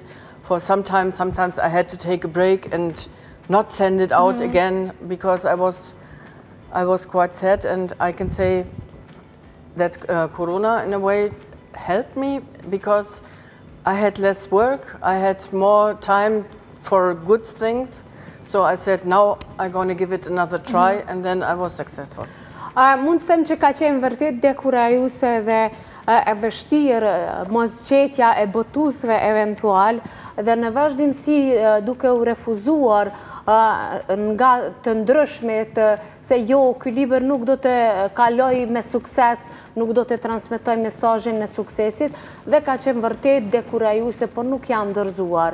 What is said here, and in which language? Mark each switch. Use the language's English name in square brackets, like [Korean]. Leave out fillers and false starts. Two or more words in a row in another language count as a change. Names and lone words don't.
[English] For sometimes I had to take a break and not send it out again, because I was quite sad, and I can say that Corona in a way helped me, because I had less work, I had more time for good things, so I said now I'm going to give it another try, and then I was successful. [Albanian] Mund të them që ka qenë vërtet dekurajuese dhe e vështirë mosgjetja e botuesve eventual, dhe në vazhdimsi duke u refuzuar nga të ndryshmet se jo, ky libër nuk do të kaloj me sukses, nuk do të transmetoj mesazhin e suksesit, dhe ka qenë vërtet dekurajuese, por nuk jam dorëzuar.